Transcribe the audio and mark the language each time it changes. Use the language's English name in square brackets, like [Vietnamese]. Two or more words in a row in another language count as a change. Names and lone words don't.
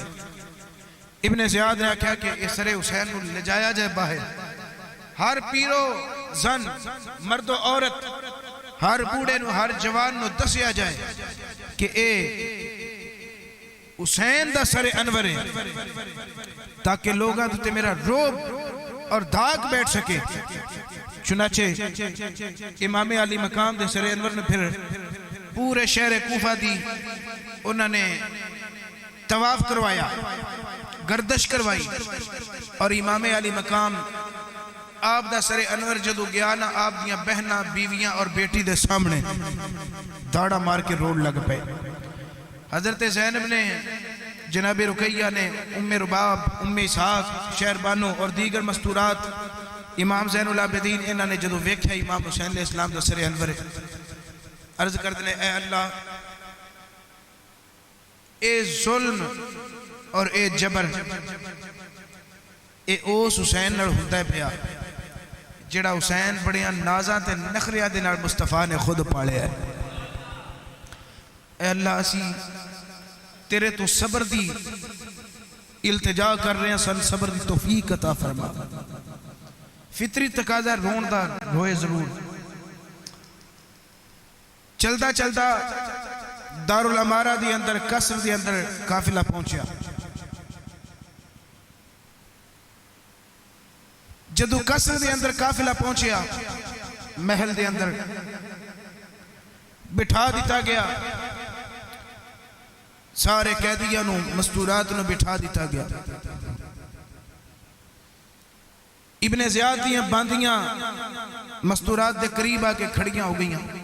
[Urdu] ابن زیاد نے کہا کہ اس سر حسین کو لے جایا جائے باہر. [Punjabi] ہر پیرو زن مرد و عورت ہر بوڑھے نو ہر جوان نو دسیا جائے کہ اے حسین دا سر انور ہے تاکہ لوگاں تے میرا روب اور داغ بیٹھ سکے. چنانچہ امام علی مقام دے سر انور نے پھر پورے شہر کوفہ دی انہوں نے طواف کروایا, گردش کروائی, اور امام علی مقام آپ دا سر انور جدو گیا نا آپ دیاں بہناں بیویاں اور بیٹی دے سامنے داڑا مار کے روڑ لگ پے. حضرت زینب نے, جناب رقیہ نے, ام رباب, ام اسحاق, شہر بانو اور دیگر مستورات امام زین العابدین انہوں نے جدو ویکھیا امام حسین علیہ السلام دا سر انور عرض کر دنے اے اللہ اے ظلم اور اے جبر اے اوس حسین نال ہوندا پیا جڑا حسین بڑیاں نازاں تے نخریاں دے نال مصطفیٰ نے خود پالیا ہے. اے اللہ اسی تیرے تو صبر دی التجا کر رہے ہیں, سن صبر دی توفیق عطا فرما. فطری تقاضا رون دا روئے ضرور. چلدا چلدا دارالامارہ دی اندر قصر دی اندر قافلہ پہنچیا. جدو قصر دے اندر قافلہ پہنچیا محل دے اندر بٹھا دیتا گیا, سارے قیدیاں نو مستورات نو بٹھا دیتا گیا. ابن زیاد دیاں باندیاں مستورات دے قریب آ کے کھڑیاں ہو گئیاں.